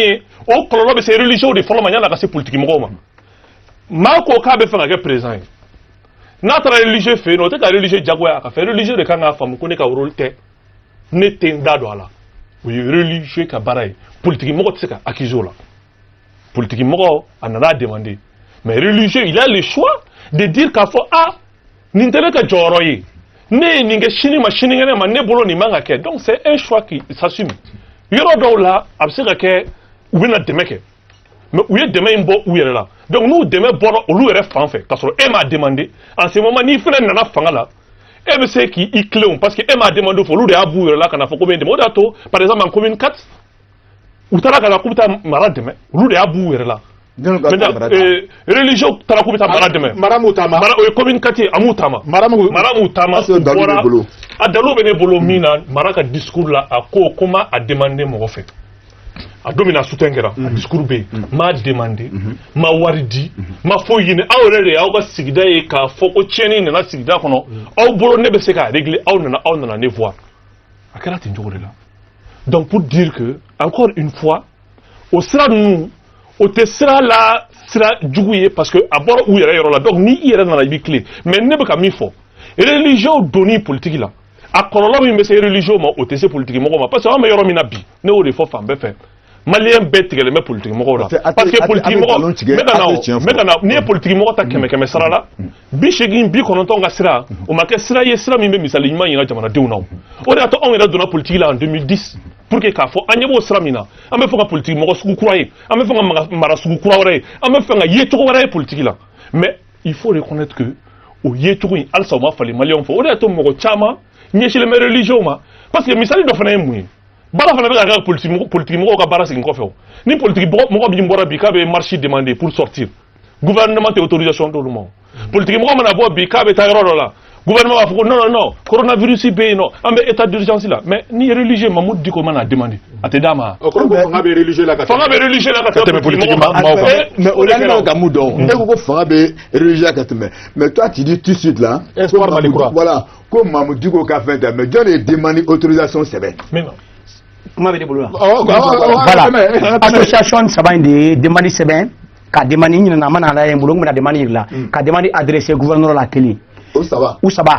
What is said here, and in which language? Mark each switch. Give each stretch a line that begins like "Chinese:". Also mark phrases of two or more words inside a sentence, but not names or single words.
Bambara: ye o kɔlɔlɔ bɛ se religieux de fɔlɔ ma yan'a ka se politique mɔgɔw ma maa ko k'a bɛ fɛ ka kɛ président ye n'a taara religieux fɛ yen nɔ o tɛ ka religieux jagoya a ka fɛ religieux de kan k'a faamu ko ne ka rôle tɛ ne tɛ n da don a la o ye religieux ka baara ye politique mɔgɔ tɛ se ka accuser o la politique mɔgɔ a nana demander
French: mais religieux il a le choix de dire
Bambara: k'a fɔ ah nin tɛ ne ka jɔyɔrɔ ye ne ye nin kɛ sini ma sinikɛnɛ ma ne bolo nin man ka kɛ
French: donc c'est un choix qui s'assume
Bambara: yɔrɔ dɔw la a bɛ se ka kɛ u bɛna dɛmɛ kɛ mais u ye dɛmɛ in bɔ u yɛrɛ la donc n'u dɛmɛ bɔra olu yɛrɛ fan fɛ k'a sɔrɔ e m'a demandé
French: en ce moment
Bambara: n'i fana nana fanga la e bɛ se k'i tilen
French: parce que
Bambara: e m'a demandé fɔ olu de y'a b'u yɛrɛ la ka na fɔ ko bɛ dɛmɛ o de y'a to
French: par exemple en commune 4
Bambara: u taara ka na k'u bɛ taa mara dɛmɛ olu de y'a b'u yɛrɛ la religieux taara k'u bɛ taa mara dɛmɛ mara m'u taama o ye commune 4 ye a m'u taama mara m'u taama u bɔra a dalilu bɛ ne bolo min na mara ka discours la a ko ko ma a demandé mɔgɔ fɛ a don min na soutien kɛra a discours bɛ yen m'a demandé ma wari di ma foyi ɲini aw yɛrɛ de y'aw ka sigida ye k'a fɔ ko tiɲɛni nana sigida kɔnɔ aw bolo ne bɛ se k'a régler aw nana ne voir a kɛra ten cogo de la
French: donc pour dire que encore une fois
Bambara: o sira ninnu o te sira la sira jugu ye
French: parce que
Bambara: a bɔra u yɛrɛ yɔrɔ la donc ni i yɛrɛ nana i b'i tilen mais ne bɛ ka min fɔ religion donni politique la a kɔlɔlɔ min bɛ se religion ma o tɛ se politique mɔgɔw ma
French: parce que
Bambara: an bɛ yɔrɔ min na bi ne y'o de fɔ fan bɛɛ fɛ maliyɛn bɛɛ tigɛlen bɛ politique mɔgɔw la
French: parce que politique
Bambara: mɔgɔ n bɛ ka na n'i ye politique mɔgɔ ta 100 sara la 80 90 ka sira o ma kɛ sira ye sira min bɛ misali ɲuman yira jamanadenw na o de y'a to anw yɛrɛ donna politique la
French: en 2010 pour que
Bambara: k'a fɔ an ɲɛ b'o sira min na an bɛ fɛ ka politique mɔgɔ sugu kura ye an bɛ fɛ ka mara sugu kura wɛrɛ ye an bɛ fɛ ka ye cogo wɛrɛ ye politique la
French: mais il faut reconnaître que
Bambara: o ye cogo in halisa o ma falen maliyɛnw fɛ o de y'a to mɔgɔ caman ɲɛsinnen bɛ religion ma
French: parce que
Bambara: misali dɔ fana ye mun ye baara fana bɛ ka kɛ politique mɔgɔw ka baara segin kɔfɛ o ni politique mɔgɔ min bɔra bi k'a bɛ
French: marche demander pour sortir gouvernement
Bambara: tɛ autorisation d'olu ma politique mɔgɔ mana bɔ bi k'a bɛ taa yɔrɔ dɔ la gouvernement b'a fɔ ko
French: non non non coronavirus
Bambara: bɛ yen nɔ an bɛ
French: état d'urgence
Bambara: la mais ni religieux Mamadou Diko mana demander a tɛ d'a ma. o kɔrɔ ko fanga bɛ religieux la ka tɛmɛ politique maaw kan. mais o la ne bɛ ka mun dɔn e ko fanga bɛ religieux ka tɛmɛ
French: mais toi tu dis tout de suite là.
Bambara: espoir Mali kura voilà ko Mamadou Diko ka fɛn tɛ mais jɔn de ye
French: demande autorisation
Bambara: sɛbɛn. kuma bɛ ne bolo la. voilà association saba in de ye demande sɛbɛn ka demande ɲinana a mana ala ye n bolo n bɛna demande yir'i la ka
French: demande adressé gouverneur
Bambara: la kelen. o saba